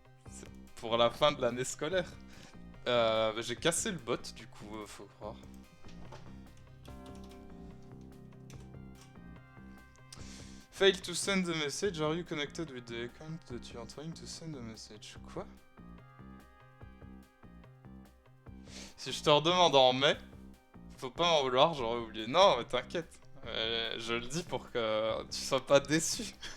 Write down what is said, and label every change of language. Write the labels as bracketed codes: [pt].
[fr] C'est pour la fin de l'année scolaire. Bah, j'ai cassé le bot du coup, faut croire. [en] Fail to send a message, are you connected with the account that you are trying to send a message? [fr] Quoi? Si je te redemande en mai, faut pas m'en vouloir, j'aurais oublié. Non, mais t'inquiète. Je le dis pour que tu sois pas déçu.